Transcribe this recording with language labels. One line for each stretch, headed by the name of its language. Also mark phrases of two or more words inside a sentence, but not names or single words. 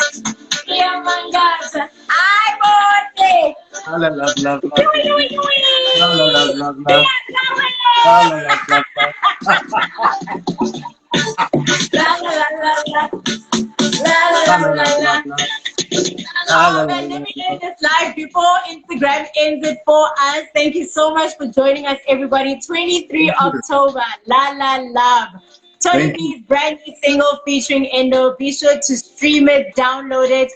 English: I want it. Love. Love, love, love, love, Sing love. it, Tholi! Love, love, love, love, love. La la la la la. La la Love, la love, la love, la. love, love. Love, Oh love, man, love, let love, me love. end this live before Instagram ends it for us. Thank you so much for joining us, everybody. 23 Thank you. October, La La Love. Tholi Thank you. B's brand new single featuring Endo. Be sure to stream it, download it.